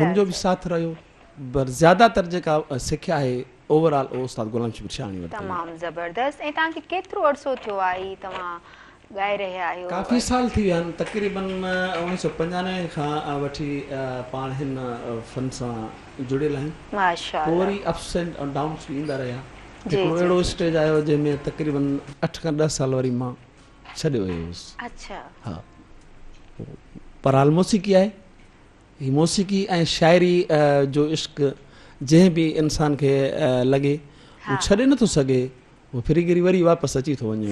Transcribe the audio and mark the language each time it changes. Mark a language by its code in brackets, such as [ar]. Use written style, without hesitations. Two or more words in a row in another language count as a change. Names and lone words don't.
[sd] हुनजो बि साथ रहियो पर ज़्यादातर जेका सिख्या आहे ओवरऑल उहो उस्ताद गुलाम शबीर शाहणी वरिती तमामु ज़बरदस्त ऐं तव्हांखे केतिरो अरसो थियो आहे ही तव्हां ॻाए रहिया आहियो काफ़ी साल थी विया आहिनि तक़रीबन 1995 खां वठी पाण हिन फन सां जुड़ियल आहियूं माशा पोइ वरी [en] ups and downs [sd] बि ईंदा रहिया जी, हिकिड़ो जी। अहिड़ो स्टेज आयो जंहिंमें तक़रीबन 8 खां 10 साल वरी मां छॾियो वियो हुयुसि अच्छा हा पर हाल मौसीक़ी आहे ही मौसीक़ी ऐं शाइरी जो इश्क जंहिं बि इंसान खे लॻे हू छॾे नथो सघे वो फिरी गिरी वरी वापस अची थो वञे